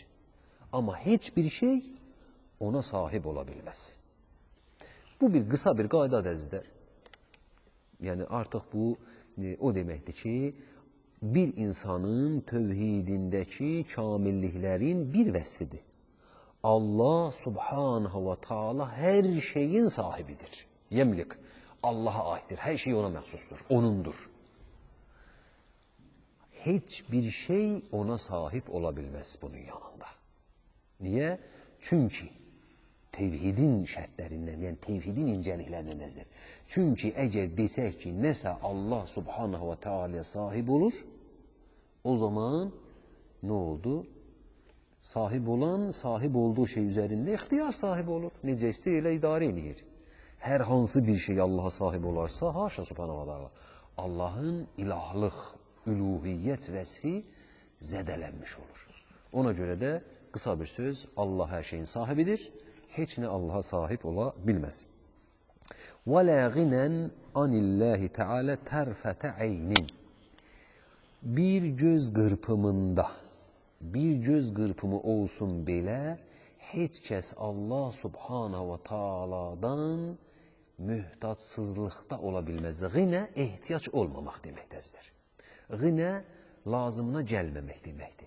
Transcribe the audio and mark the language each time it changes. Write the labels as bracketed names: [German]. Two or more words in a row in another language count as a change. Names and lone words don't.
[Azerbaijani] Amma heç bir şey ona sahib ola bilməz. Bu bir qısa bir qaydadır əzizlər. Yəni artıq bu o deməkdir ki, bir insanın tövhidindəki kamilliklərin bir vəsfidir. Allah [Arabic] سبحانه وتعالى [Azerbaijani] hər şeyin sahibidir. Yemlik, Allah'a aiddir, hər şey ona məxsusdur, onundur. Heç bir şey ona sahib ola bilməz bunun yanında. Niyə? Çünki tevhidin şərtlərindən, yəni tevhidin incəliklərindən nəzər. Çünki əgər desək ki, nəsə Allah [Arabic] سبحانه وتعالى [Azerbaijani] sahib olur, o zaman nə oldu? Sahib olan, sahib olduğu şey üzərində ixtiyar sahibi olur. Necə istəyir, elə idarə edir. Hər hansı bir şey Allaha sahib olarsa, haşa [Arabic] سبحانه وتعالى, [Azerbaijani] Allahın ilahlıq, üluhiyyət vəsfi zədələnmiş olur. Ona görə də qısa bir söz, Allah hər şeyin sahibidir, heç nə Allaha sahib ola bilməz. [Arabic] وَلَا غِنًا عَنِ اللّٰهِ تَعَالَى تَرْفَةَ عَيْنٍ. [Azerbaijani] Bir göz qırpımında, bir göz qırpımı olsun belə, heç kəs Allah [Arabic] سبحانه وتعالى dan [Azerbaijani] mühtaçsızlıqda ola bilməz. Qinə ehtiyac olmamaq deməkdəzdir. Qinə lazımına gəlməmək deməkdir.